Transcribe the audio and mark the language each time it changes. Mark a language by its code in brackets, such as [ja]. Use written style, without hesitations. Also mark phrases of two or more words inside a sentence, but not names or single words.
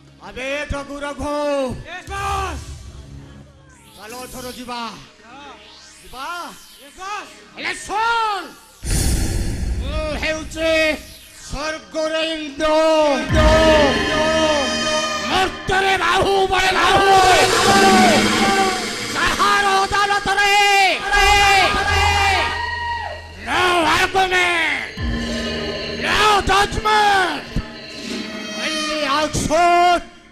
[bn] আবে রঘু রঘু [en] Yes, boss. [bn] চলো ধরো [or] ଯିବା ଯିବା [en] Yes, boss. [or] ହେଲେ ଶୁଣ ମୁଁ ହେଉଛି ସ୍ୱର୍ଗରେ ଇନ୍ଦ୍ର ମର୍ତ୍ତ୍ୟରେ ବାହୁବଳ ଯାହାର ଅଦାଲତରେ [en] no argument no judgment only action